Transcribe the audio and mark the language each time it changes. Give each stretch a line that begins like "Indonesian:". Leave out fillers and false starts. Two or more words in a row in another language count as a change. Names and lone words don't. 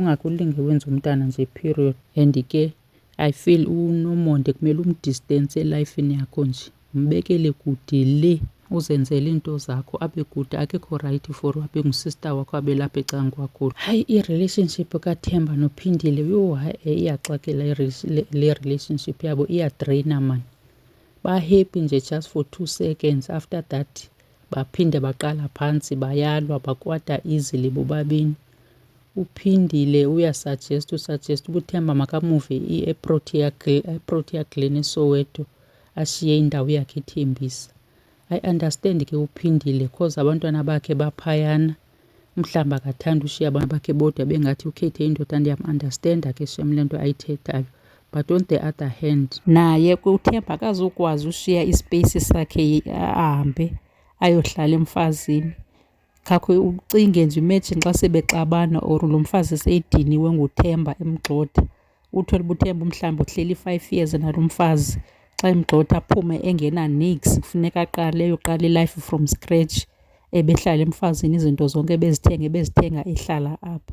Xhosa: Ungakhe ulinge wenza umntana nje period. And ke
English: I feel
Xhosa: uNomonde kumele umdistance elifini yakho nje. Umbekele kude le, uzenzele into zakho abe kude. Akekho
English: right for
Xhosa: abe ngusister wakho abe lapha ecanga kwakho. Hayi i-relationship kaThemba noPhindile yo hayi iyaxakela le relationship yabo, iyadraina man. Ba-happy nje
English: just for 2 seconds, after that
Xhosa: baphinde baqala phantsi bayalwa bakwata easily bobabini. Uphindile uyasuggest uba uThemba makamuve eProtea Glen eSoweto ashiye indawo yakhe ethembisa.
English: I understand
Xhosa: ke uphindile cause abantwana bakhe baphayana, mhlawumbi akathanda ushiya abantu bakhe bodwa bengathi ukhethe indoda. Ndiyam-understanda ke shem le nto ayithethayo,
English: but on the other hand
Xhosa: naye uThemba akazukwazi ushiya ispace sakhe ahambe ayohlala emfazini. khakhe ucinge nje imagine xa sebexabana or lo mfazi seyidiniwe nguThemba emgxotha. Uthole uba uThemba mhlawumbi uhleli 5 years nalo mfazi, xa emgxotha aphume engena nix, kufuneka ayoqala ilife
English: from scratch,
Xhosa: ebehlala emfazini izinto zonke ebezithenga ehlala apha.